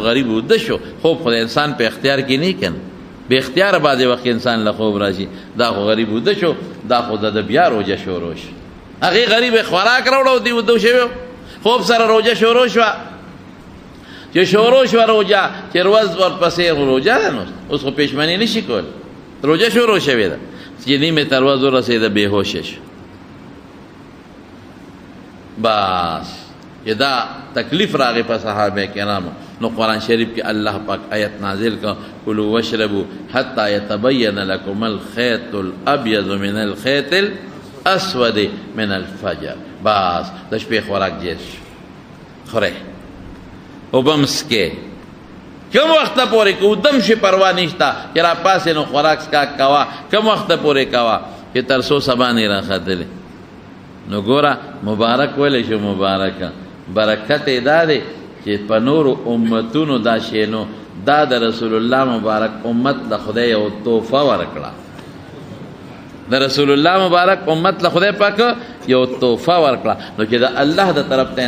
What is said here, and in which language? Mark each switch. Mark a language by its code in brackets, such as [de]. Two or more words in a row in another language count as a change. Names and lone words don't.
[ps] غریب اوده شو خوب خو د انسان په اختیار کې نه کنه بې اختیاره بعضې وخت انسان له خوب راشي دا خو غریب اوده شو دا خو د بیا روژه شروع شو هغې غریب یې خوراک راوړه دی اوده شوی خوب سره روژه شروع شوه چې شروع شوه روژه چې ورځ ورپسې روژه ده نو اوس خو پېشمني نه شي کولی روژه شروع شوې ده چې نیمې تر ورځ ورسېده بېهوشه شو بس چې دا تکلیف راغی په صحابه کرامو نو قرآن شریف کې الله پاک آیت نازل کا [ar] کلوا واشربوا حتی یتبین لکم الخیط الابیض من الخیط الاسود من الفجر [ps] بس د شپې خوراک جیر شو خورئ اوبه مسکئ کم وخته پورې که ودم شي پروا نشته چې را پاسې نو خوراک سکاک کوه کم وخته پورې کوه چې تر څو سبا نه راختلې نو ګوره مبارک ویلی شو مبارکه برکت یې دا دی چې په نورو امتونو دا شی نو دا د رسول الله مبارک امت له خدای یو تحفه ورکړه د رسول الله مبارک امت له خدای پاک یو تحفه ورکړه نو چې د الله د طرف ته